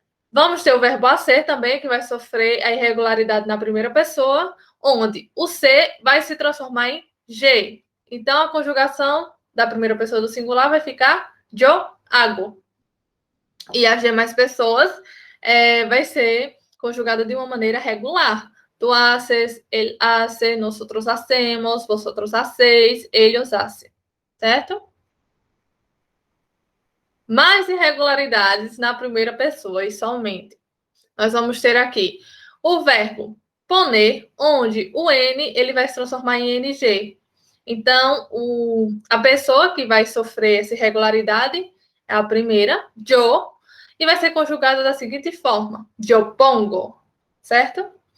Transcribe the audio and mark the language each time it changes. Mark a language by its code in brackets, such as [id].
[pt] Vamos ter o verbo a ser também, que vai sofrer a irregularidade na primeira pessoa, onde o ser vai se transformar em G. Então, a conjugação da primeira pessoa do singular vai ficar [es] yo hago. [pt] E as demais pessoas vai ser conjugada de uma maneira regular. [es] Tu haces, él hace, nosotros hacemos, vosotros hacéis, ellos hacen. [pt] Certo? Mais irregularidades na primeira pessoa e somente. Nós vamos ter aqui o verbo poner, onde o N ele vai se transformar em NG. Então, a pessoa que vai sofrer essa irregularidade é a primeira, yo, e vai ser conjugada da seguinte forma: [es] yo pongo, [pt] certo?